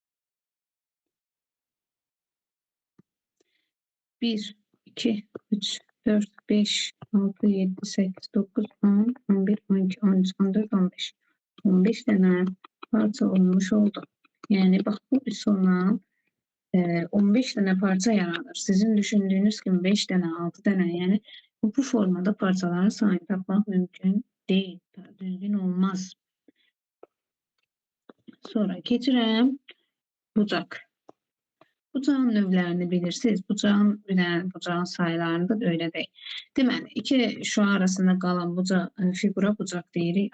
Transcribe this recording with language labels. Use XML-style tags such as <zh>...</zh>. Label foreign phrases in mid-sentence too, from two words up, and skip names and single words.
<tr>1, 2, 3, 4, 5, 6, 7, 8, 9, 10, 11, 12, 13, 14, 15. 15 tane parça olmuş oldu. Yani bak bu üsulla 15 tane parça yaranır. Sizin düşündüğünüz gibi 5 tane, 6 tane yani bu formada parçaların sayını tapmak mümkün değil.</tr> <az>Düzgün olmaz. Sonra geçirəm bucaq. Bucağın növlərini bilirsiniz. Bucağın bucağın sayılarını da</az> <tr>öyle değil.</tr> <az>Deməli, iki şu arasında qalan bucaq, figura bucaq deyirik.</az>